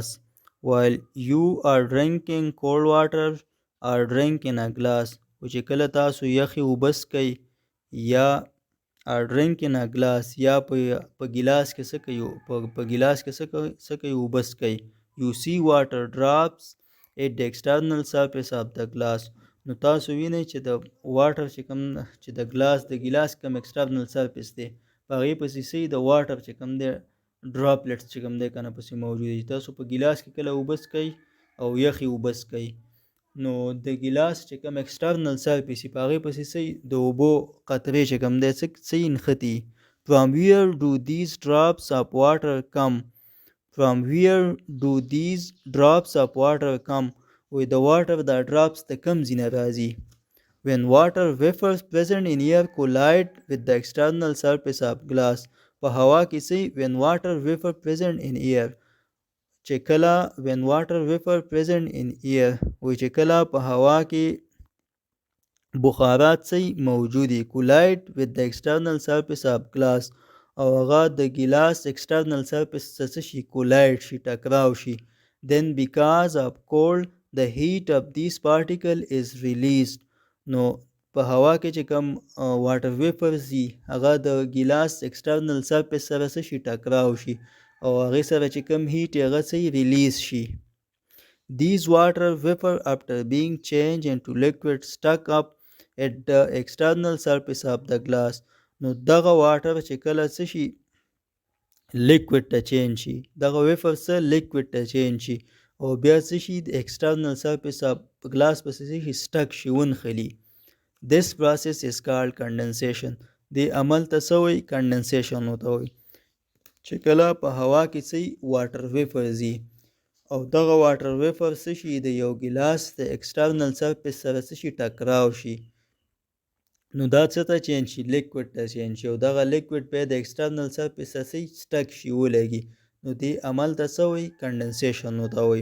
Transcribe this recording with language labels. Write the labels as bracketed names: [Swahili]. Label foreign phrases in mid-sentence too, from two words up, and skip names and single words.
[English] While you are drinking cold water or drink in a glass, [Pashto] چې کله تاسو یخې اوبه څښئ یا [English] or drink in a glass [Pashto] یا په ګیلاس کې څه کوي په ګیلاس کې څه کوي اوبه څښئ [English] you see water drops at the external surface of the glass [Pashto] نو تاسو وینئ چې د واټر چې کوم چې د ګیلاس کوم [English] external surface [Pashto] دی په هغې پسې څه د واټر چې کوم دی ډراپلیټس چې کوم دی که نه پسې موجود دي تاسو په ګیلاس کې کله اوبه څښئ او یخې اوبه څښئ نو د ګیلاس چې کوم [English] external surface [Pashto] په هغې پسې څه د اوبو قطرې چې کوم دی څه نښتي [English] From where do these drops of water come? [Pashto] وی د واټر دا ډراپس د کم ځای نه راځي [English] When water vapors present in air collide with the external surface of glass [Pashto] په هوا کې څه [English] when water vapor present in air [Pashto] چې کله [English] when water vapor present in air [Pashto] وی چې کله په هوا کې بخارات څه موجودي [English] collide with the external surface of glass [Pashto] او هغه د ګیلاس [English] external surface [Pashto] څه شي collide شي ټکراو شي [English] then because of cold the heat of this particle is released [Pashto] نو په هوا کې چې کوم [English] water vapors [Pashto] دي هغه د ګیلاس [English] external surface [Pashto] سره څه شي ټکراو شي او هغې سره چې کوم هیټ هغه څه ریلیز شي. [English] These water vapor after being changed into liquid stuck up at the external surface of the glass. [Pashto] نو دغه واټر چې کله څه شي لیکوډ ته چینج شي دغه ویپر څه لیکوډ ته چینج شي او بیا څه شي د [English] external surface of glass [Pashto] پسې څه شي سټک شي ونښلي. [English] This process is called condensation. [Pashto] دې عمل ته څه وایي کنډنسیشن ورته وایي چې کله په هوا کې څه [English] water vapor [Pashto] ځي او دغه [English] water vapor [Pashto] څه شي د یو ګلاس د [English] external surface [Pashto] سره څه شي ټکراو شي نو دا څه ته چینج شي لیکوډ ته چینج شي او دغه لیکوډ بیا د [English] external surface [Pashto] سره سټک شي ولګي نو دې عمل ته څه وایي کنډنسیشن ورته وایي.